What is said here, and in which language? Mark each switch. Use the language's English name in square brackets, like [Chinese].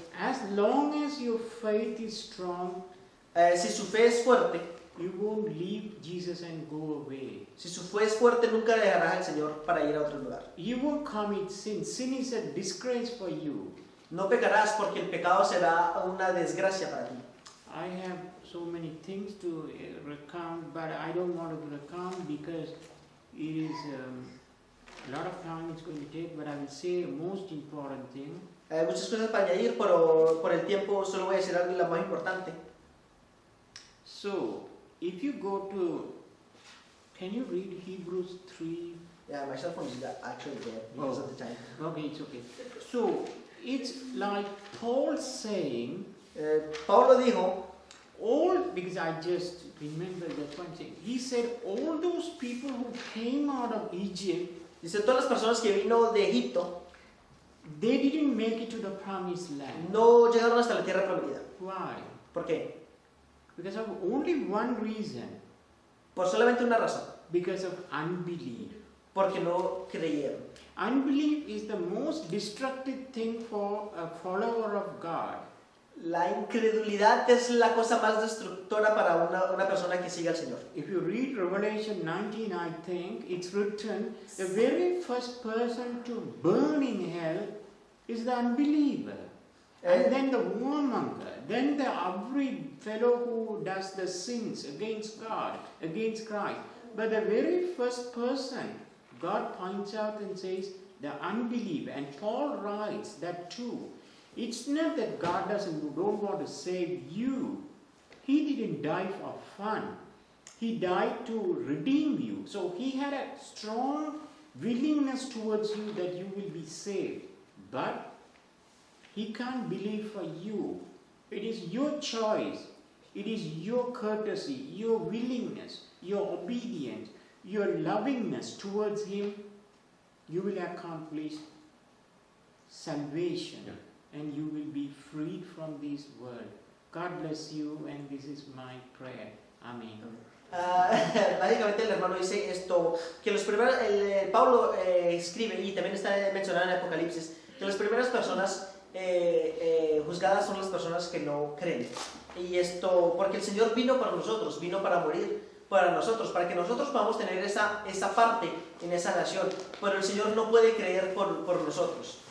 [English] As long as your faith is strong, [Spanish] Si su fe es fuerte, [English] you won't leave Jesus and go away. [Spanish] si su fe es fuerte, nunca dejarás al Señor para ir a otro lugar. [English] You won't commit sin. Sin is a disgrace for you. [Spanish] No pecarás porque el pecado será una desgracia para ti. [English] I have so many things to recount, but I don't want to recount because it is a lot of time it's going to take, but I will say the most important thing. [Spanish] Hay muchas cosas para añadir, pero por el tiempo solo voy a decir algo la más importante. [English] So, if you go to, can you read Hebrews 3? Yeah, my cell phone is actually there because of the time. Okay, it's okay. So, it's like Paul saying, [Spanish] Pablo dijo, [English] because I just remember that one thing. He said, all those people who came out of Egypt, [Spanish] dice, todas las personas que vino de Egipto [English] they didn't make it to the promised land. [Spanish] no llegaron hasta la tierra prometida. [English] Why? [Spanish] ¿Por qué? [English] Because of only one reason. [Spanish] Por solamente una razón, [English] Because of unbelief. [Spanish] porque no creyeron. [English] Unbelief is the most destructive thing for a follower of God. [Spanish] La incredulidad es la cosa más destructora para una persona que sigue al Señor. [English] If you read Revelation 19, I think it's written the very first person to burn in hell is the unbeliever. And then the warmonger, then the every fellow who does the sins against God, against Christ. But the very first person, God points out and says, the unbeliever. And Paul writes that too. It's not that God don't want to save you. He didn't die for fun. He died to redeem you. So he had a strong willingness towards you that you will be saved. But he can't believe for you. It is your choice. It is your courtesy, your willingness, your obedience, your lovingness towards him. You will accomplish salvation. Yeah. And you will be freed from this world. God bless you, and this is my prayer. Amen. [Spanish] Básicamente el hermano dice esto, que los primeros, Pablo escribe, y también está mencionado en Apocalipsis, que las primeras personas juzgadas son las personas que no creen. Y esto, porque el Señor vino para nosotros, vino para morir para nosotros, para que nosotros podamos tener esa parte en esa nación, pero el Señor no puede creer por nosotros.